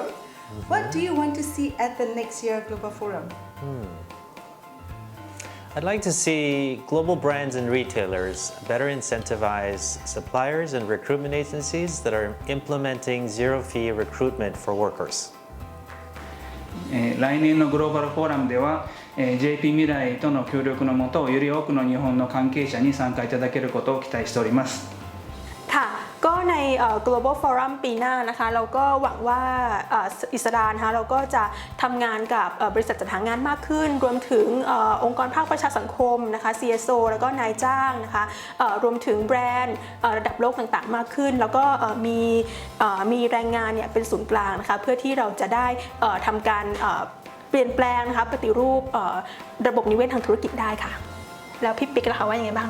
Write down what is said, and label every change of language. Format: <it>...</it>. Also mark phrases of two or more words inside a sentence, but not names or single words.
<en>What do you want to see at the next year Global Forum? I'd like to see global brands and retailers better incentivize suppliers and recruitment agencies that are implementing zero-fee recruitment for workers.</en> <ja>来年のグローバルフォーラムでは JP 未来との協力のもとより多くの日本の関係者に参加いただけることを期待しております</ja> <th>ค่ะก็ใน Global Forum ปีหน้านะคะเราก็หวังว่าอิสรานะคะเราก็จะทำงานกับบริษัทจัดหางานมากขึ้นรวมถึงองค์กรภาคประชาสังคมนะคะ CSO แล้วก็นายจ้างนะคะรวมถึงแบรนด์ระดับโลกต่างๆมากขึ้นแล้วก็มีแรงงานเนี่ยเป็นศูนย์กลางนะคะเพื่อที่เราจะได้ทำการเปลี่ยนแปลงนะคะปฏิรูประบบนิเวศทางธุรกิจได้ค่ะแล้วพี่ปิ๊กล่ะคะว่ายังไงบ้าง</th>